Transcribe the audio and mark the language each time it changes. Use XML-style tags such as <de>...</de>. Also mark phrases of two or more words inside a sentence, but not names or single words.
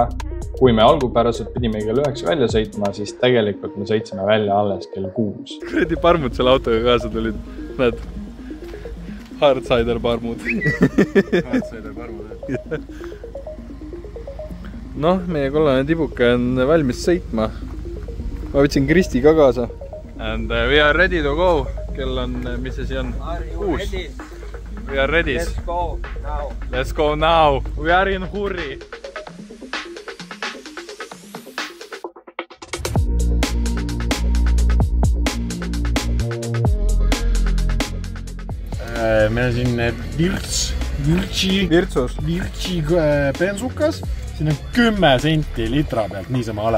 <et>Kui me algupäraselt pidime kell 9 välja sõitma, siis tegelikult me sõitsime välja alles kell 6. Kuradi parmud selle autoga kaasa tulid. Näed? Hardsider parmud. Hardsider parmud, jah. Noh, meie kollane tibuke on valmis sõitma. Ma võtsin Kristi ka kaasa.</et> <en>And we are ready to go.</en> <et>Kell on, mis see siin on? 6.</et> <en>We are ready. Let's go now. Let's go now. We are in hurry.</en> <et>Meil on siin Virtsi bensukas. Siin on 10 senti litra pealt, niisama ale.</et>